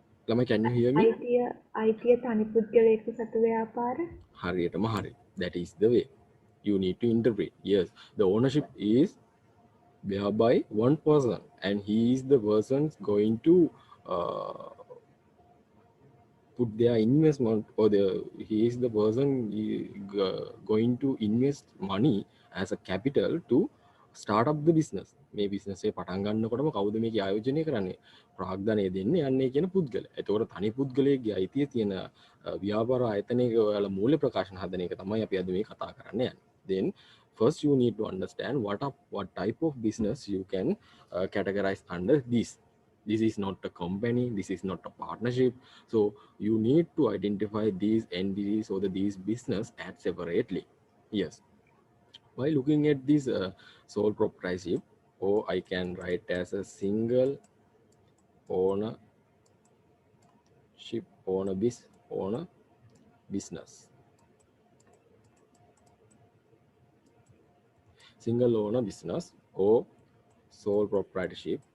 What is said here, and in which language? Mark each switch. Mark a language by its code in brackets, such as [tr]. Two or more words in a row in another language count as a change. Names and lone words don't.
[si] ළමයි, [en] can you hear me? [si] අයිතිය තනි පුද්ගලයෙකු සතු ව්‍යාපාර. හරියටම හරි. [en] That is the way you need to interpret. Yes, the ownership is whereby one person, and he is the person going to uh, put their investment, or he is the person going to invest money as a capital to start up the business. [si] මේ business එක පටන් ගන්නකොටම කවුද මේක ආයෝජනය කරන්නේ? ප්‍රාග්ධනය දෙන්නේ යන්නේ කියන පුද්ගලයා. එතකොට තනි පුද්ගලයෙක්ගේ අයිතිය තියෙන ව්‍යාපාර ආයතනයක ඔයාලා මූල්‍ය ප්‍රකාශන හදන එක තමයි අපි අද මේ කතා කරන්න යන්නේ. [en] Then first you need to understand what type of business you can categorize under this. This is not a company, this is not a partnership. So you need to identify these entities or these business at separately. Yes, by looking at this sole proprietorship, or I can write as a single ownership owner business, single owner business or sole proprietorship.